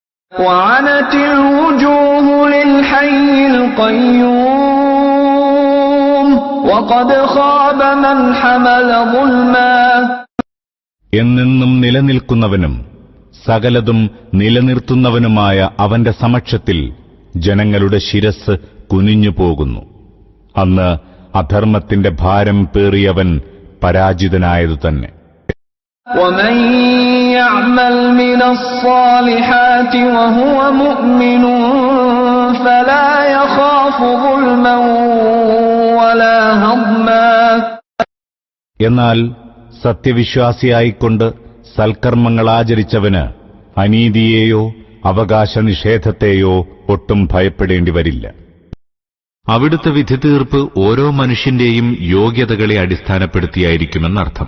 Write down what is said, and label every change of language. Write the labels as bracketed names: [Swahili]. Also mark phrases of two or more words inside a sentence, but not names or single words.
[Arabic] وعنت الوجوه للحي القيوم وقد خاب من حمل ظلما. [Malayalam] എന്നെന്നും നിലനിൽക്കുന്നവനും സകലതും നിലനിർത്തുന്നവനുമായ അവന്റെ സമക്ഷത്തിൽ ജനങ്ങളുടെ ശിരസ് കുനിഞ്ഞുപോകുന്നു. അന്ന് അധർമ്മത്തിന്റെ ഭാരം പേറിയവൻ പരാജിതനായതു തന്നെ. [Arabic] ومن يعمل من الصالحات وهو مؤمن فلا يخاف ظلما ولا هضما. [Malayalam] എന്നാൽ സത്യവിശ്വാസിയായിക്കൊണ്ട് സൽക്കർമ്മങ്ങൾ ആചരിച്ചവന് അനീതിയെയോ അവകാശ നിഷേധത്തെയോ ഒട്ടും ഭയപ്പെടേണ്ടി വരില്ല. അവിടുത്തെ വിധിതീർപ്പ് ഓരോ മനുഷ്യന്റെയും യോഗ്യതകളെ അടിസ്ഥാനപ്പെടുത്തിയായിരിക്കുമെന്നർത്ഥം.